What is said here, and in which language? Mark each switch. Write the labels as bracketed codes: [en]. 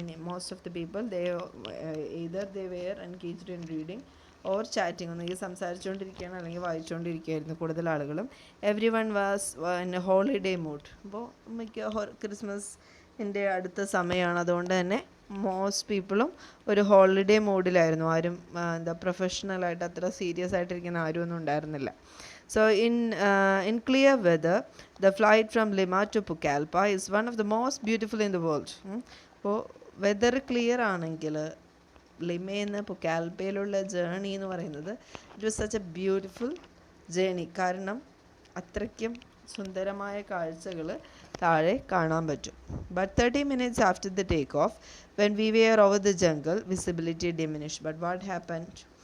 [en] Most of the people, either they were engaged in reading or chatting. [ml] ഒന്നെങ്കിൽ സംസാരിച്ചുകൊണ്ടിരിക്കുകയാണ് അല്ലെങ്കിൽ വായിച്ചുകൊണ്ടിരിക്കുകയായിരുന്നു കൂടുതൽ ആളുകളും. [en] Everyone was in a holiday mood. [ml] അപ്പോൾ ക്രിസ്മസിൻ്റെ അടുത്ത സമയമാണ്, അതുകൊണ്ട് തന്നെ മോസ്റ്റ് പീപ്പിളും ഒരു ഹോളിഡേ മൂഡിലായിരുന്നു. ആരും പ്രൊഫഷണലായിട്ട് അത്ര സീരിയസ് ആയിട്ടിരിക്കുന്ന ആരും ഒന്നും ഉണ്ടായിരുന്നില്ല. [en] So in clear weather, the flight from Lima to Pucallpa is one of the most beautiful in the world. [ml] അപ്പോൾ വെതർ ക്ലിയർ ആണെങ്കിൽ ലിമേന്ന് പുക്കാൽപ്പയിലുള്ള ജേണി എന്ന് പറയുന്നത് [en] It was such a beautiful journey. [ml] കാരണം അത്രയ്ക്കും സുന്ദരമായ കാഴ്ചകൾ താഴെ കാണാൻ പറ്റും. [en] But 30 minutes after the take off when we were over the jungle visibility diminish. But what happened?